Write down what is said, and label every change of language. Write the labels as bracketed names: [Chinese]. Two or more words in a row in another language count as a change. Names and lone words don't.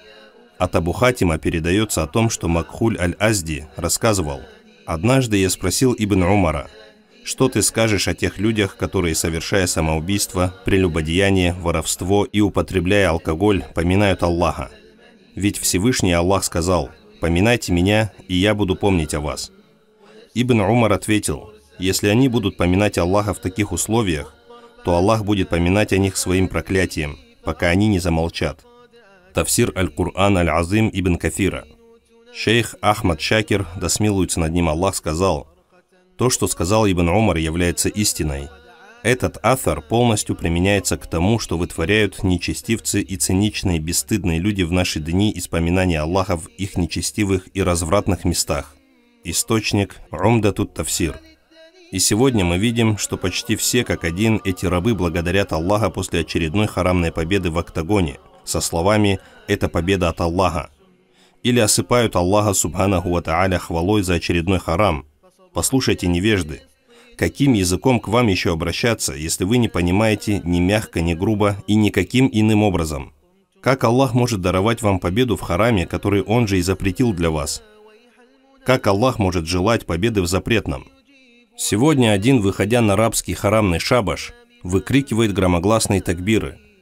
[Russian] От Абу Хатима передается о том, что Макхуль аль-Азди рассказывал: «Однажды я спросил Ибн Умара: что ты скажешь о тех людях, которые, совершая самоубийство, прелюбодеяние, воровство и употребляя алкоголь, поминают Аллаха? Ведь Всевышний Аллах сказал: поминайте меня, и я буду помнить о вас». Ибн Умар ответил: если они будут поминать Аллаха в таких условиях, то Аллах будет поминать о них своим проклятием, пока они не замолчат. Тафсир аль-Кур'ан аль-Азим ибн Кафира. Шейх Ахмад Шакир, да смилуется над ним Аллах, сказал: то, что сказал Ибн Умар, является истиной. Этот аthар полностью применяется к тому, что вытворяют нечестивцы и циничные бесстыдные люди в наши дни из поминания Аллаха в их нечестивых и развратных местах. Источник Умдатут Тафсир. И сегодня мы видим, что почти все как один эти рабы благодарят Аллаха после очередной харамной победы в октагоне со словами «это победа от Аллаха». Или осыпают Аллаха [Arabic] سبحانه وتعالى [Russian] хвалой за очередной харам. Послушайте, невежды, каким языком к вам еще обращаться, если вы не понимаете ни мягко, ни грубо и никаким иным образом? Как Аллах может даровать вам победу в хараме, который Он же и запретил для вас? Как Аллах может желать победы в запретном? Сегодня один, выходя на рабский харамный шабаш, выкрикивает громогласные такбиры.